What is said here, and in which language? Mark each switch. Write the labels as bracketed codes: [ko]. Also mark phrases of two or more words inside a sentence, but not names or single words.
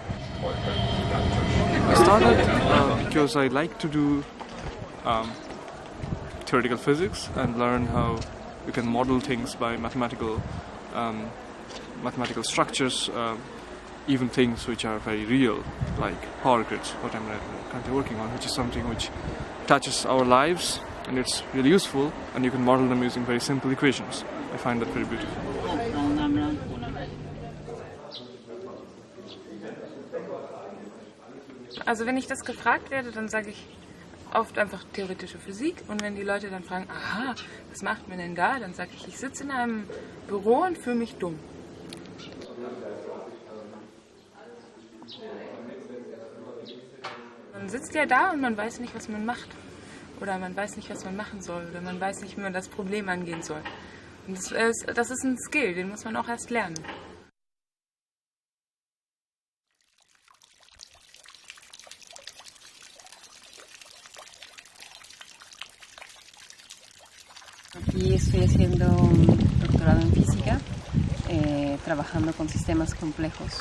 [en] I started because I like to do theoretical physics and learn how you can model things by mathematical structures, even things which are very real, like power grids, what I'm currently working on, which is something which touches our lives, and it's really useful, and you can model them using very simple equations. I find that very beautiful. [de] Also wenn ich das gefragt werde, dann sage ich oft einfach theoretische Physik, und wenn die Leute dann fragen, aha, was macht man denn da, dann sage ich sitze in einem Büro und fühle mich dumm. Man sitzt ja da und man weiß nicht, was man macht. Oder man weiß nicht, was man machen soll. Oder man weiß nicht, wie man das Problem angehen soll. Und das ist ein Skill, den muss man auch erst lernen. [es] Aquí estoy haciendo un doctorado en física, trabajando con sistemas complejos.